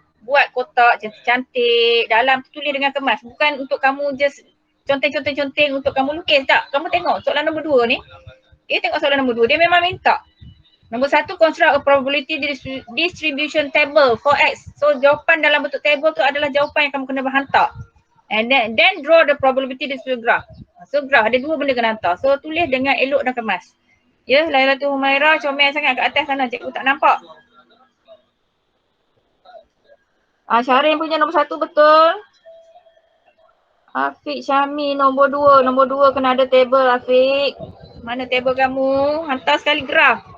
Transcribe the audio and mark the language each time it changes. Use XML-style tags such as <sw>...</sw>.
<ms>Buat kotak cantik-cantik, dalam tu tulis dengan kemas. Bukan untuk kamu just conteng-conteng untuk kamu lukis tak. Kamu tengok soalan nombor 2 ni. Tengok soalan nombor 2, dia memang minta.</ms> <en>Nombor 1, construct a probability distribution table for X.</en> <ms>So jawapan dalam bentuk table tu adalah jawapan yang kamu kena hantar.</ms> <en>And then draw the probability distribution graph.</en> <ms>So graph ada 2 benda kena hantar. So tulis dengan elok dan kemas. Ya, Lailatul Humaira comel sangat kat atas sana, cikgu tak nampak. Syarin punya nombor 1 betul. Afiq Syami nombor 2. Nombor 2 kena ada table Afiq. Mana table kamu? Hantar sekali graf.</ms>